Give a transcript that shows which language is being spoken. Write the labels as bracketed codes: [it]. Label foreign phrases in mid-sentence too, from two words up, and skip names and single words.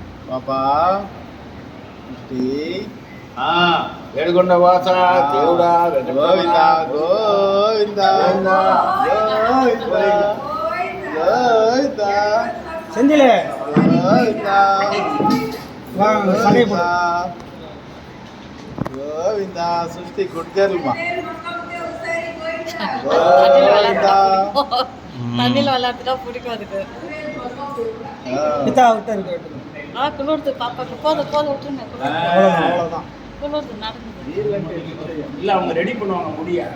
[te] పాపా ఏడుకొండ వాస దేవుడా గోవింద గోవింద గోవింద [ta] செந்திலே [te] గోవింద సృష్టి [en] good girl [te] మా [ta] தண்ணியில் விளையாட்டுனா பிடிக்கும் அதுக்கு. குளிர்த்து பாப்பாக்கு போதும் விட்டுருங்க. அவ்வளோதான் குளிர்த்து நடந்து இல்லை அவங்க ரெடி பண்ணுவாங்க முடியாது